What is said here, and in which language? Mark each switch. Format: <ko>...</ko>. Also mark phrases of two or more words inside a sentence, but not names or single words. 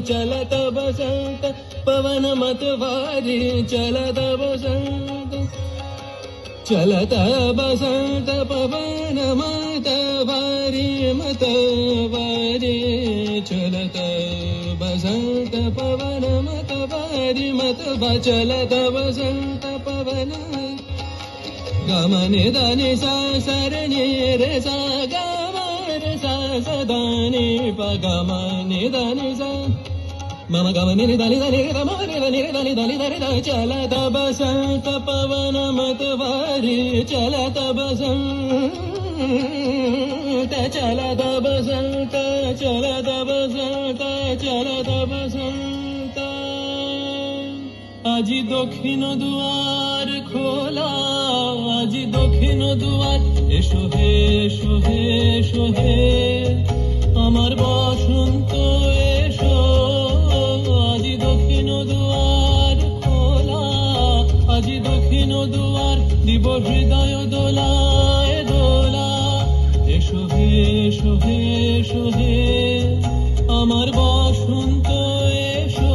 <hi>चलत बसंत पवन मतवारी, चलत बसंत, चलत बसंत पवन मतवारी, मतवारी, चलत बसंत पवन मतवारी, मतवा, चलत बसंत पवन, गमने दानि सा सरनि रे सा, गमने सा सदानि प, गमने दानि सा, मम गमने दानि दानि गम रे दानि रे दानि दानि दानि दा। चलत बसंत पवन मतवारी, चलत बसंत, चलत बसंत, चलत बसंत, चलत बसंत।</hi> <bn>আজি দক্ষিণ দুয়ার খোলা, আজি দক্ষিণ দুয়ার, এসো হে এসো হে এসো হে আমার বসন্ত এসো। আজি দক্ষিণ দুয়ার খোলা, আজি দক্ষিণ দুয়ার, দিব হৃদয় দোলায় দোলা, এসো হে এসো হে এসো হে আমার বসন্ত এসো।</bn>